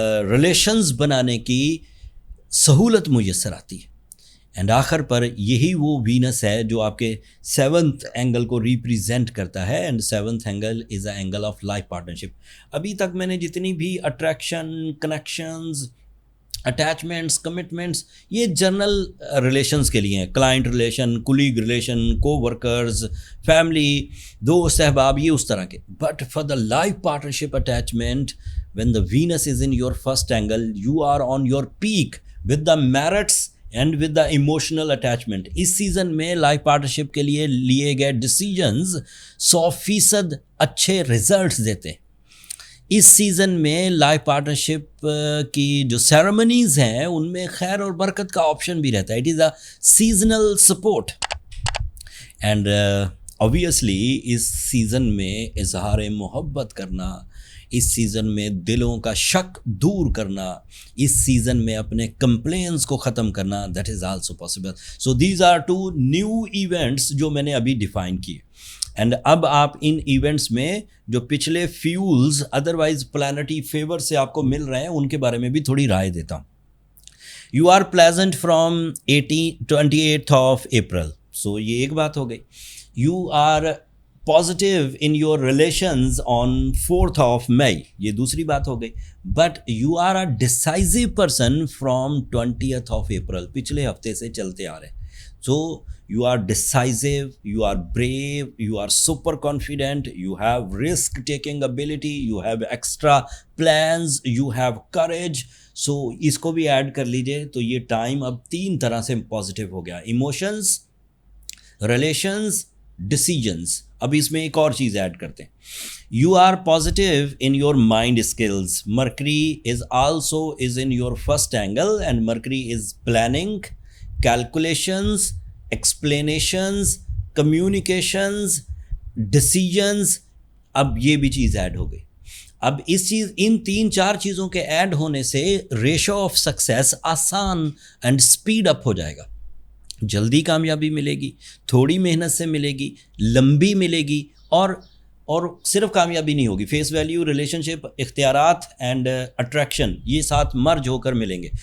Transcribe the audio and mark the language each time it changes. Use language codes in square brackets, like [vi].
[ur] Relations بنانے کی سہولت میسر آتی ہے۔ اینڈ آخر پر یہی وہ وینس ہے جو آپ کے 7th اینگل کو ریپریزینٹ کرتا ہے، [en] And 7th angle is a angle of life partnership. [ur] ابھی تک میں نے جتنی بھی اٹریکشن، کنیکشنز، اٹیچمنٹس، کمٹمنٹس، یہ جنرل ریلیشنز کے لیے ہیں، کلائنٹ ریلیشن، کولیگ ریلیشن، کو ورکرز، فیملی، دوست احباب، یہ اس طرح کے. [en] But for the life partnership attachment when the Venus is in your first angle you are on your peak with the merits and with the emotional attachment. [ur] اس season میں life partnership کے لیے گئے decisions 100% اچھے results دیتے ہیں. اس season میں life partnership کی جو سیرمنیز ہیں ان میں خیر اور برکت کا آپشن بھی رہتا ہے. [en] it is a seasonal support and obviously [ur] اس season میں اظہار محبت کرنا، اس سیزن میں دلوں کا شک دور کرنا، اس سیزن میں اپنے کمپلینس کو ختم کرنا، [en] That is also possible. So these are 2 new events [ur] جو میں نے ابھی ڈیفائن کیے. اینڈ اب آپ ان ایونٹس میں جو پچھلے فیولز ادروائز پلانٹی فیور سے آپ کو مل رہے ہیں ان کے بارے میں بھی تھوڑی رائے دیتا ہوں. [en] you are pleasant from 28th of April, [ur] سو یہ ایک بات ہو گئی. [en] you are positive in your relations on 4th of May, [ur] یہ دوسری بات ہو گئی. [en] but you are a decisive person from 20th of April, [ur] پچھلے ہفتے سے چلتے آ رہے ہیں. [en] So you are decisive, you are brave, you are super confident, you have risk taking ability, you have extra plans, you have courage. [ur] So اس کو بھی add کر لیجئے تو یہ ٹائم اب 3 طرح سے پازیٹیو ہو گیا: ایموشنز، ریلیشنز، ڈیسیجنز. اب اس میں ایک اور چیز ایڈ کرتے ہیں. [en] You are positive in your mind skills. Mercury is also in your first angle and Mercury is planning, calculations, explanations, communications, decisions. [ur] اب یہ بھی چیز ایڈ ہو گئی. اب ان 3-4 چیزوں کے ایڈ ہونے سے ریشو آف سکسیس آسان اینڈ اسپیڈ اپ ہو جائے گا. جلدی کامیابی ملے گی، تھوڑی محنت سے ملے گی، لمبی ملے گی، اور صرف کامیابی نہیں ہوگی، فیس ویلیو، ریلیشن شپ، اختیارات اینڈ اٹریکشن یہ ساتھ مرج ہو کر ملیں گے.